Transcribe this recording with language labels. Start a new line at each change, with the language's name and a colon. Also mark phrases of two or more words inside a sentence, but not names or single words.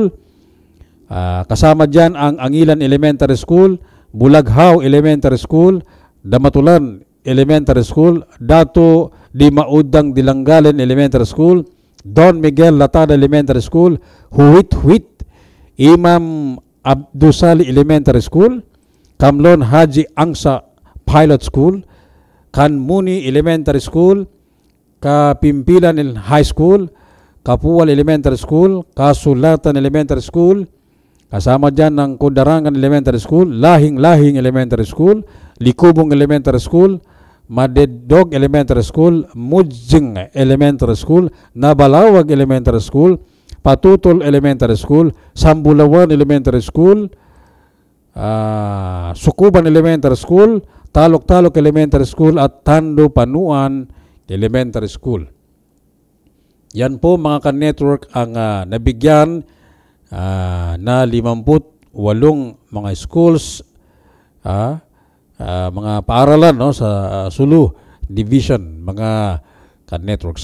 Filipino: Kasama dyan ang Angilan Elementary School, Bulaghaw Elementary School, Damatulan Elementary School, Dato Di Maudang Dilanggalan Elementary School, Don Miguel Latada Elementary School, Huwit, Imam Abdusali Elementary School, Kamlon Haji Angsa Pilot School, Kanmuni Elementary School, Kapimpilan High School, Kapuwal Elementary School, Kasulatan Elementary School, kasama dyan ng Kundarangan Elementary School, Lahing Elementary School, Likubong Elementary School, Madedog Elementary School, Mujing Elementary School, Nabalawag Elementary School, Patutol Elementary School, Sambulawan Elementary School, Sukuban Elementary School, Talok Elementary School, at Tando Panuan Elementary School. Yan po mga ka-network ang nabigyan na 58 mga schools, mga paaralan, no, sa Sulu Division, mga ka-network.